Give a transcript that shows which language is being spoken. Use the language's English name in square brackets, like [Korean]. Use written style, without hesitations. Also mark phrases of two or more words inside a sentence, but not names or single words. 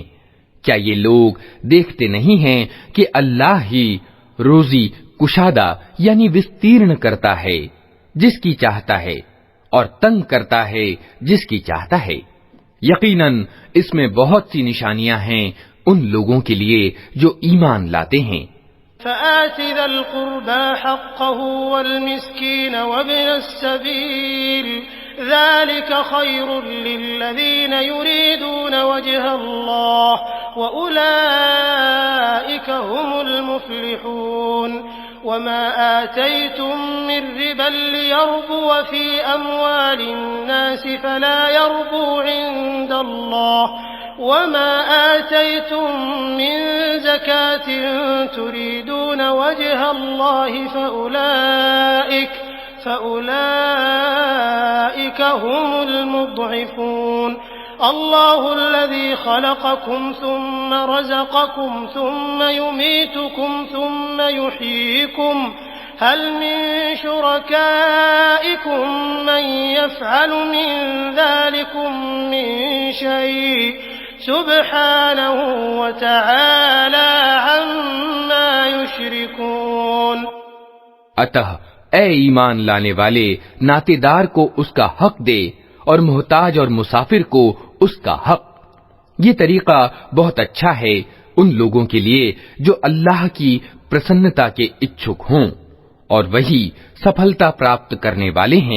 [Hindi] क्या ये लोग देखते नहीं हैं कि अल्लाह ही रोजी कुशादा यानी विस्तीर्ण करता है जिसकी चाहता है और तंग करता है जिसकी चाहता है। यकीनन इसमें बहुत सी निशानियां हैं उन लोगों के लिए जो ईमान लाते हैं। [Arabic] فآت ذا القربى حقه والمسكين وابن السبيل ذلك خير للذين يريدون وجه الله وأولئك هم المفلحون. وما آتيتم من ربا ليربو في أموال الناس فلا يربو عند الله وما آتيتم من زكاة تريدون وجه الله فأولئك هم المضعفون. الله الذي خلقكم ثم رزقكم ثم يميتكم ثم يحييكم هل من شركائكم من يفعل من ذلكم من شيء سبحانه وتعالى عما يشركون. [Hindi] अतः ए ईमान लाने वाले, नातेदार को उसका हक दे और मोहताज और मुसाफिर को उसका हक। ये तरीका बहुत अच्छा है उन लोगों के लिए जो अल्लाह की प्रसन्नता के इच्छुक हों, और वही सफलता प्राप्त करने वाले हैं।